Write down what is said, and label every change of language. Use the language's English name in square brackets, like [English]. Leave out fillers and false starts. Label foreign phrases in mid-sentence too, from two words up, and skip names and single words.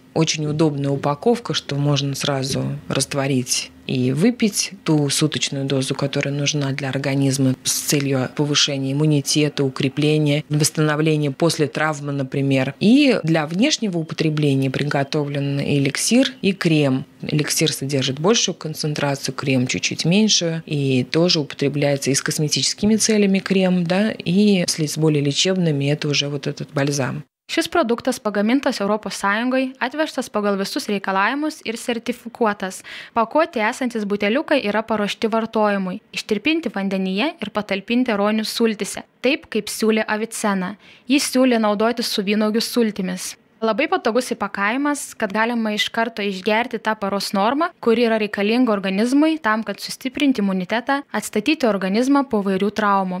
[Russian] Очень удобная упаковка, что можно сразу растворить и выпить ту суточную дозу, которая нужна для организма с целью повышения иммунитета, укрепления, восстановления после травмы, например. И для внешнего употребления приготовлен эликсир и крем. Эликсир содержит большую концентрацию, крем чуть-чуть меньшую. И тоже употребляется и с косметическими целями крем, да, и с более лечебными это уже вот этот бальзам. [Lithuanian] Šis produktas pagamintas ES, atvežtas pagal visus reikalavimus ir sertifikuotas. Pakuotėje esantis buteliukai yra paruošti vartojimui, ištirpinti vandenyje ir patalpinti aronijų sultyse, taip kaip siūlė Avicena. Jis siūlė naudoti su vynuogių sultimis. Labai patogus įpakavimas, kad galima iš karto išgerti tą paros normą, kuri yra reikalinga organizmui tam, kad sustiprinti imunitetą, atstatyti organizmą po vairių traumų.